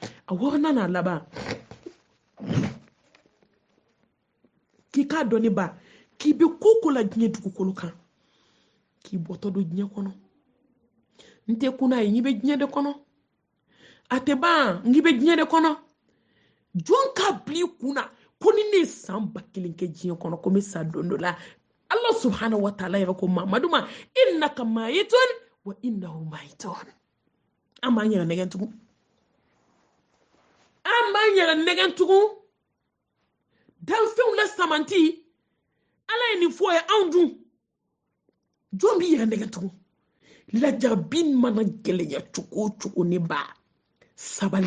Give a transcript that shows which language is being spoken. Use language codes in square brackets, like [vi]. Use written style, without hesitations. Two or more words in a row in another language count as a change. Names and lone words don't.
[bm] A wɔɔrɔnan n'a laban, k'i k'a dɔn ne ba k'i bɛ ko ko la diɲɛ dugukolo kan, k'i bɔtɔ don diɲɛ kɔnɔ. N tɛ kun n'a ye, n'i bɛ diɲɛ de kɔnɔ, a tɛ ban, n'i bɛ diɲɛ de kɔnɔ. Jɔn k'a bila i kun na ko ni ne ye san 1000 kɛ diɲɛ kɔnɔ ko n bɛ sa don dɔ la. Allah [ar] سبحانه وتعالى [bm] yɛrɛ ko Mamadu ma, [ar] إنك ميت وإنه ميت. [bm] An b'an yɛrɛ nɛgɛn tugun. An b'an yɛrɛ nɛgɛn tugun. Danfɛnw la samanti, Ala ye nin fɔ ye anw dun. Jɔn b'i yɛrɛ nɛgɛn tugun? Lajarabi mana gɛlɛya cogo o cogo ne ba, sabali.